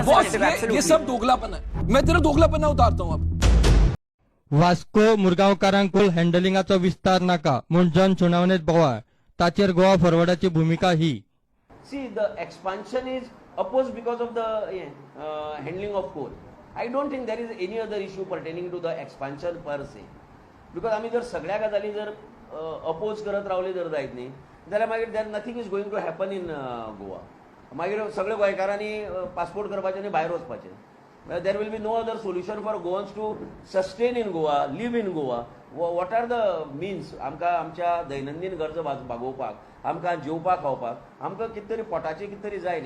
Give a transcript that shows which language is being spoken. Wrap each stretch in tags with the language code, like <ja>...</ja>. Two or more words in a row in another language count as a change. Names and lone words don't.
<hi>बॉस ये सब दोगलापन है, मैं तेरा दोगलापना उतारता हूँ अब।</hi> <kok>वास्को मुरगांवकारांकुल हँडलिंगाचो विस्तार नाका म्हूण जन सुनावणेत बोवाळ ताचेर गोवा फॉरवर्डाची भूमिका ही.</kok> <en>See, the expansion is opposed because of the handling of coal. I don't think there is any other issue pertaining to the expansion per se.</en> <kok>Because आम्ही जर सगळ्या गजाली जर अपोज करत रावले जर जायत न्ही जाल्यार मागीर</kok> <en>there nothing is going to happen in Goa.</en> <kok>मागीर सगळे गोंयकारांनी पासपोर्ट करपाचे आनी भायर वचपाचें.</kok> <en>There will be no other solution for Goans to sustain in Goa, live in Goa. What are the means</en> <kok>आमकां आमच्या दैनंदीन गरज भागोवपाक, आमकां जेवपाक खावपाक आमकां कितें तरी पोटाचें कितें तरी जाय न्ही.</kok>